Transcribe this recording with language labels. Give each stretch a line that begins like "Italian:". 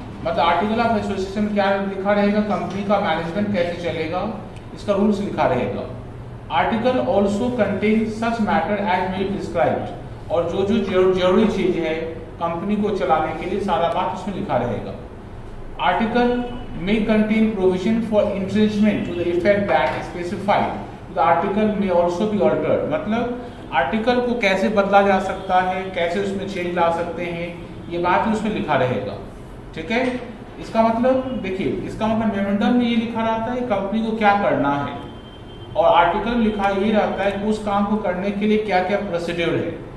Hindi: मतलब article of association क्या लिखा रहेगा, कंपनी का मैनेजमेंट कैसे चलेगा इसका रूल्स लिखा रहेगा।
English: article also contain such matter as may described,
Hindi: और जो जरूरी चीज है कंपनी को चलाने के लिए सारा बात उसमें लिखा रहेगा।
English: Article may contain provision for infringement to the effect that specified. The article may also be altered.
Hindi: मतलब आर्टिकल को कैसे बदला जा सकता है, कैसे उसमें चेंज ला सकते हैं ये बात उसमें लिखा रहेगा। ठीक है, इसका मतलब देखिए, इसका मतलब मेमोरेंडम में ये लिखा रहता है कंपनी को क्या करना है, और आर्टिकल में लिखा ये रहता है कि उस काम को करने के लिए क्या क्या प्रोसीड्यूर है।